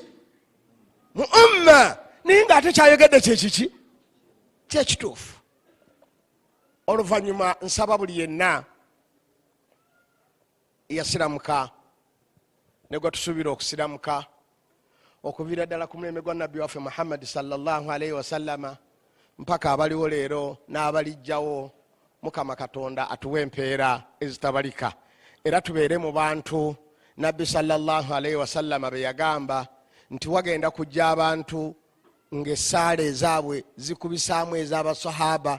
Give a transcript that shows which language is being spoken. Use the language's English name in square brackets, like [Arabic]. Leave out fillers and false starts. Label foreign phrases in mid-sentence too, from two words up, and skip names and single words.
[Ganda] Mu umma. Naye ng'ate kyayogedde kyekiki? Kyekituufu. Oluvannyuma nsaba buli yenna yasiramuka ne gwe tusuubira okusiramuka okuviira ddala ku mulembe gwa nabbi waffe Muhammad [Arabic] صلى الله عليه وسلم [Ganda] mpaka abaliwo leero n'abalijjawo, Mukama Katonda atuwe empeera ezitabalika era tubeere mu bantu nabbi [Arabic] صلى الله عليه وسلم [Ganda] be yagamba nti wagenda kujja abantu ng'essaala ezaabwe zikubisaamu ez'abasahaba.